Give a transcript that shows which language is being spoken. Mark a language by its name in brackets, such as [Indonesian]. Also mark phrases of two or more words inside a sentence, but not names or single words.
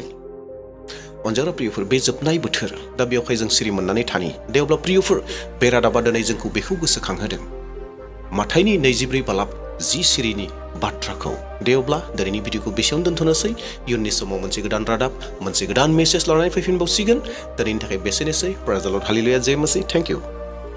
[Bodo] अनजाग्रा प्रियफोर, बे जोबनाय बोथोर, दा बेवहाय जों सिरि मोननानै थानि। दे अब्ला प्रियफोर, बे रादाबा दिनै जोंखौ बेखौ गोसोखांहोदों माथाइनि 24 बालाब 10 सिरिनि बाथ्राखौ। दे अब्ला दिनैनि भिडिअखौ बेसेयावनो दोनथ'नोसै। इयुननि समाव मोनसे गोदान रादाब, मोनसे गोदान मेसेज लानानै फैफिनबावसिगोन। दिनैनि थाखाय बेसेनोसै। [English] Praise the Lord, [Hindi] हालेलुया, जय मसीह, [English] Thank you.